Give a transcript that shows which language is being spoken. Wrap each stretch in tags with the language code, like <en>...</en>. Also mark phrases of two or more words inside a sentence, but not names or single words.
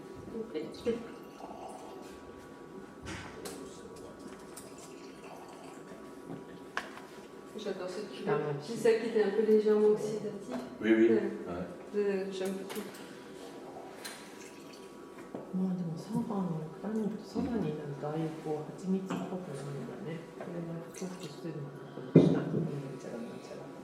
<fr>J'adore cette couleur. C'est ça qui était un peu légèrement oxydatif. Oui. J'aime beaucoup.</fr> <ja>まあでもそばになるとああいうこう蜂蜜っぽくなるんだね。これがちょっとしてるのかこの下になんちゃらなんちゃら。</ja>